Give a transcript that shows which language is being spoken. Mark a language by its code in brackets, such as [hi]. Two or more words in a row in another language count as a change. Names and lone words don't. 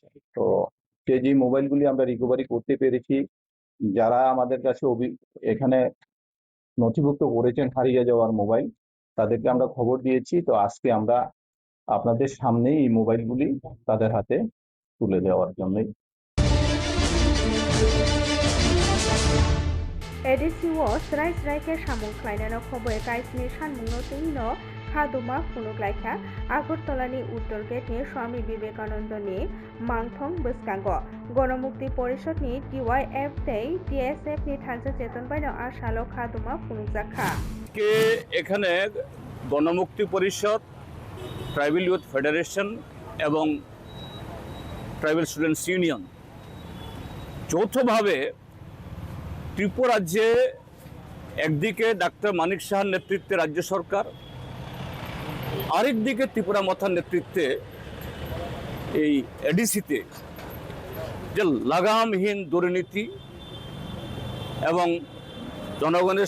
[bn] তো সেই যে মোবাইলগুলি আমরা রিকভারি করতে পেরেছি, যারা আমাদের কাছে এখানে নথিভুক্ত করেছেন হারিয়ে যাওয়ার মোবাইল, তাদেরকে আমরা খবর দিয়েছি। তো আজকে আমরা আপনাদের সামনে এই মোবাইলগুলি তাদের হাতে তুলে দেওয়ার জন্যই। [trp] एडिसिव स्राय स्रायके सामुं ख्लायनानो खबर काइसनि सानमुंनो तैनो खादुमा फुनुग्लायखा आगरतलानि उत्तर गेटनि स्वामी विवेकानन्दनि मांथं बसकांग गणमुक्ति परिषदनि TYF तै TSF नि थानसा चेतन बायनो आशालो खादुमा फुनुगजाखा [bn] কে এখানে গণমুক্তি পরিষদ ট্রাইবাল ইউথ ফেডারেশন এবং ট্রাইবাল স্টুডেন্টস ইউনিয়ন যৌথভাবে ত্রিপুরা রাজ্যে একদিকে ডাক্তার মানিক সাহার নেতৃত্বে রাজ্য সরকার, আরেকদিকে ত্রিপুরা মাথার নেতৃত্বে এই এডিসিতে যে লাগামহীন দুর্নীতি এবং জনগণের